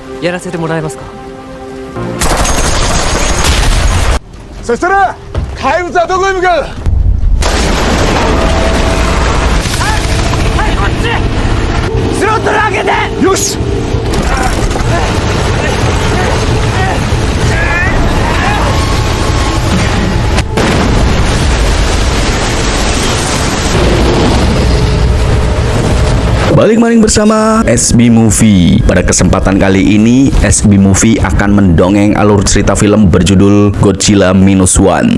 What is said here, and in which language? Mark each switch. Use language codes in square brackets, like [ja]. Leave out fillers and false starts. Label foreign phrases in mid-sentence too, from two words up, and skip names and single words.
[ja] やらせてもらえますか。そしたら怪物はどこへ向かう。はい、こっち。スロットル開けて。よし。 [id] Balik maling bersama SB Movie. Pada kesempatan kali ini, SB Movie akan mendongeng alur cerita film berjudul Godzilla Minus One.